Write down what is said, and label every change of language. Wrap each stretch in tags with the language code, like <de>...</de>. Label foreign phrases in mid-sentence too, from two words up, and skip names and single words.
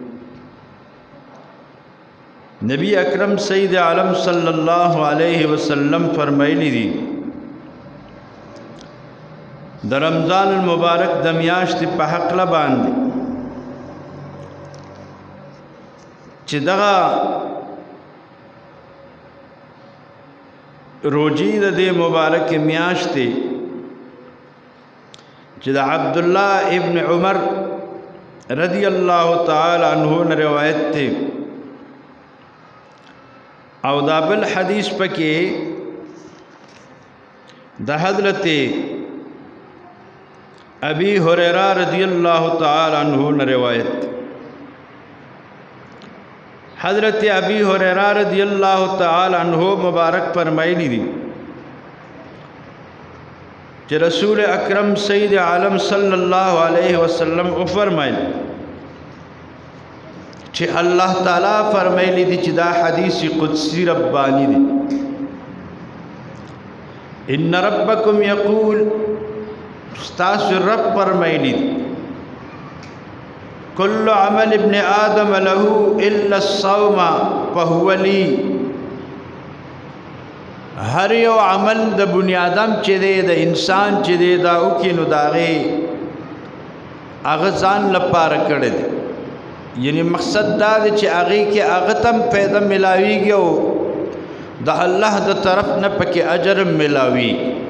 <ps>نبی اکرم سید عالم</ps> <ar>صلی الله علیه وسلم</ar> <ps>فرمایلی دي د رمضان المبارک د میاشتې په حق باندې چې دغه روزي د دې مبارک میاشتې چې د عبدالله ابن عمر</ps> <ar>رضی الله تعالی عنہ</ar> <ps>نے روایت ته او دا بل حدیث پکې د حضرت ابی هریرہ</ps> <ar>رضی اللہ تعالی عنہ</ar> <ps>نے روایت. حضرت ابی هریرہ</ps> <ar>رضی اللہ تعالی عنہ</ar> <ps>مبارک فرمایلی دي کہ رسول اکرم سید عالم</ps> <ar>صلی اللہ علیہ وسلم</ar> <ps>فرمایل چې الله تعالی فرمایلی دي چې دا حدیث قدسی ربانی دي.</ps> <ar>ان ربکم یقول</ar> <ps>استاذ رب فرمایلی دي</ps> <ar>کل عمل ابن آدم له الا الصوم فهو لي.</ar> <ps>هر یو عمل د بنی آدم چې دی د انسان چې دی دا وکړي نو د هغې هغه ځان لپاره کړی دی. یعنی مقصد دا دی چې هغې کې هغه ته هم فایده ملاویږي او د الله د طرف نه پکې اجر ملاویږي.</ps>